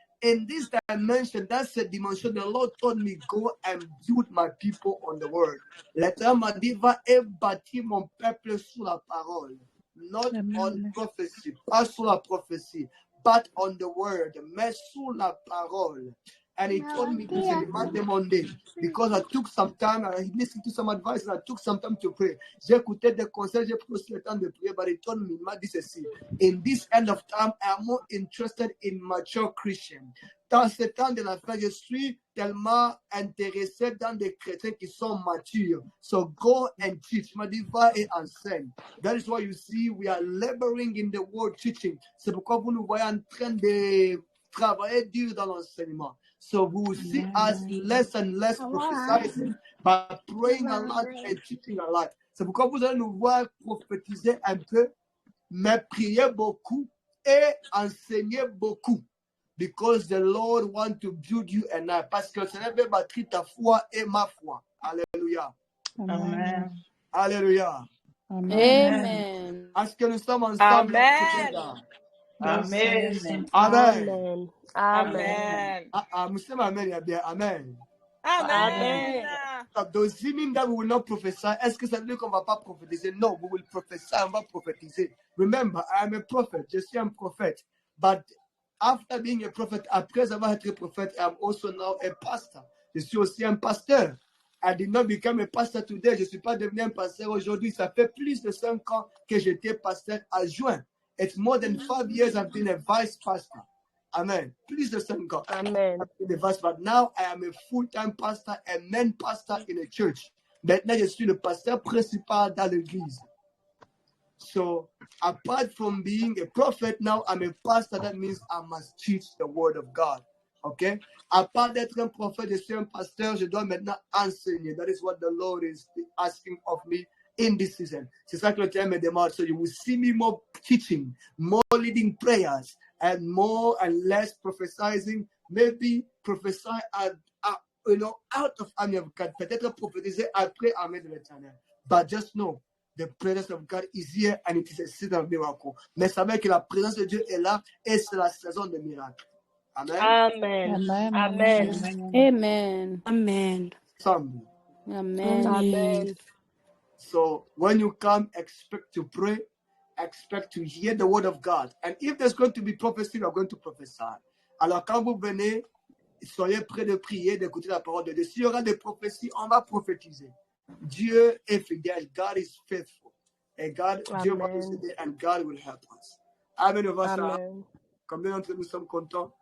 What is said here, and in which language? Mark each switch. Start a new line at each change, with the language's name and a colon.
English: In this dimension, that's the dimension, the Lord told me, go and build my people on the word.
French: L'Éternel m'a dit, va et bâtir mon peuple sur la parole.
English: Not on prophecy,
French: pas sur la prophétie,
English: but on the word,
French: mais sur la parole.
English: And he told me this, and he
French: m'a demandé,
English: because I took some time, I listened to some advice, and I took some time to pray.
French: J'ai écouté des conseils, j'ai pris aussi le temps de prier,
English: but he told me,
French: il m'a dit ceci,
English: in this end of time, I am more interested in mature Christians.
French: Dans ce temps de la fin, je suis tellement intéressé dans des chrétiens qui sont matures.
English: So go and teach.
French: Il m'a dit, va et enseigne.
English: That is why you see, we are laboring in the word teaching.
French: C'est pourquoi vous nous voyez en train de travailler dur dans l'enseignement.
English: So we will see us less and less prophesying, but praying a lot and teaching a lot.
French: C'est pourquoi vous allez nous voir prophétiser un peu, mais prier beaucoup et enseigner beaucoup.
English: Because the Lord wants to build you and I.
French: Parce que le Seigneur veut bâtir ta foi et ma foi. Alléluia. Amen. Alléluia. Amen. Est-ce que nous sommes ensemble? Amen. Amen. Amen. Amen. Muslim, amen, yeah, bien, amen. Amen.
English: Does it mean that we will not prophesy?
French: Est-ce que ça veut dire qu'on va pas prophétiser?
English: No, we will prophesy,
French: on va prophétiser.
English: Remember, I am a prophet,
French: je suis un prophète.
English: But after being a prophet,
French: après avoir été prophète,
English: I am also now a pastor.
French: Je suis aussi un pasteur.
English: I did not become a pastor today.
French: Je ne suis pas devenu un pasteur aujourd'hui. Ça fait plus de 5 ans que j'étais pasteur adjoint.
English: It's more than 5 years I've been a vice pastor.
French: Amen. Plus de 5 ans. Amen.
English: I've been a vice, but now I am a full-time pastor and main pastor in a church.
French: Maintenant, je suis le pasteur principal dans l'église.
English: So, apart from being a prophet, now I'm a pastor. That means I must teach the word of God. Okay?
French: À part d'être un prophète, je suis un pasteur, je dois maintenant enseigner.
English: That is what the Lord is asking of me in this season.
French: C'est ça que le terme me demande.
English: So you will see me more teaching, more leading prayers, and more and less prophesying. Maybe prophesy out of army of God.
French: Peut-être prophétiser après armée de l'Éternel.
English: But just know, the presence of God is here and it is a season of miracle.
French: Mais savez que la présence de Dieu est là et c'est la saison des miracles. Amen. Amen. Amen. Amen. Amen. Amen. Amen.
English: So when you come, expect to pray, expect to hear the word of God. And if there's going to be prophecy, we are going to prophesy.
French: Alors quand vous venez, soyez prêts de prier, d'écouter la parole de Dieu. S'il y aura des prophéties, on va prophétiser. Dieu est fidèle.
English: God is faithful. And God,
French: Dieu va nous aider
English: and God will help us. Amen. Amen.
French: Combien d'entre nous sommes contents?